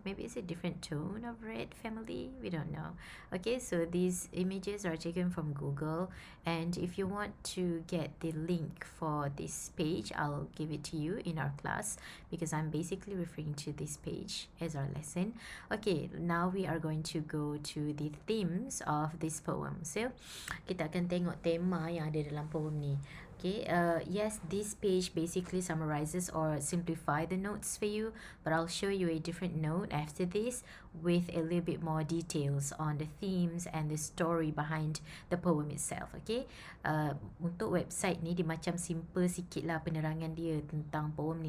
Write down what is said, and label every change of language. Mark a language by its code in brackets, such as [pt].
[en] Maybe it's a different tone of red, family, we don't know. Okay, so these images are taken from Google, and if you want to get the link for this page, I'll give it to you in our class, because I'm basically referring to this page as our lesson. Okay, now we are going to go to the themes of this poem. [ms] So kita akan tengok tema yang ada dalam poem ni. [en] Okay, yes, this page basically summarizes or simplify the notes for you, but I'll show you a different note after this with a little bit more details on the themes and the story behind the poem itself. [ms] Okay, untuk website ni dia macam simple sikit lah penerangan dia tentang poem ni.